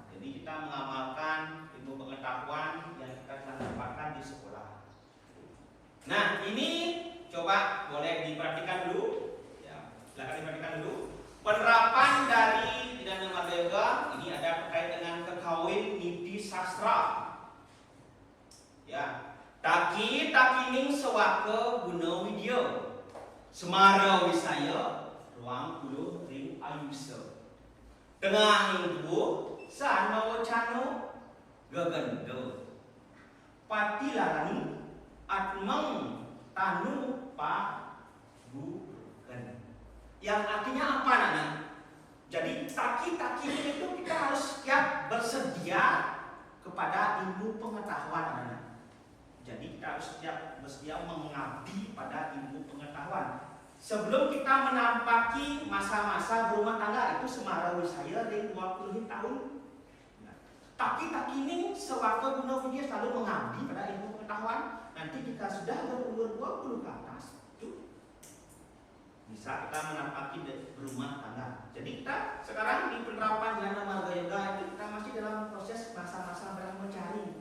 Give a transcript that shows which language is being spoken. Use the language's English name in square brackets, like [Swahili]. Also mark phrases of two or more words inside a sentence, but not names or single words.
[Indonesian] Jadi kita mengamalkan ilmu pengetahuan yang kita telah dapatkan di sekolah. Nah, ini coba boleh diperhatikan dulu. Ya, silakan diperhatikan dulu. Penerapan dari Jnana Marga Yoga ini ada terkait dengan kekawin niti sastra. [Kawi] Ya, taki takining sewaka guna widya. Semara wisaya ruang puluh ring ayusa. Tengah ing tubuh sana wacana gegendo. Pati larani atmeng tanu pa bukan. [Indonesian] Yang artinya apa, Nana? Jadi taki-taki itu kita harus siap bersedia kepada ilmu pengetahuan, Nana. Jadi kita harus siap bersedia mengabdi pada ilmu pengetahuan. Sebelum kita menampaki masa-masa berumah tangga, itu [Kawi] semara wisaya ring [Indonesian] 20 tahun. Nah, taki-taki ini sewaktu guna dia selalu mengabdi pada ilmu pengetahuan. Nanti jika sudah berumur 20 ke atas, itu bisa kita menampaki berumah tangga. Jadi kita sekarang di penerapan Jnana Marga Yoga itu kita masih dalam proses masa-masa mencari.